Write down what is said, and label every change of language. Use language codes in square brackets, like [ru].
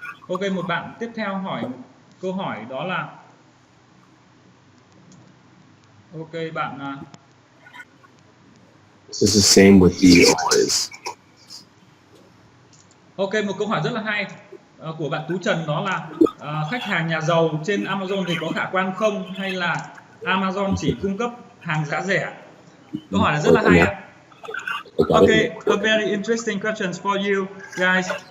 [vi] Ok, một bạn tiếp theo hỏi câu hỏi đó là ok bạn [en] This is the same with you always. [vi] Ok, một câu hỏi rất là hay của bạn Tú Trần, đó là khách hàng nhà giàu trên Amazon thì có khả quan không, hay là Amazon chỉ cung cấp hàng giá rẻ? Câu hỏi là rất là hay. [en] Okay, a very interesting questions for you guys.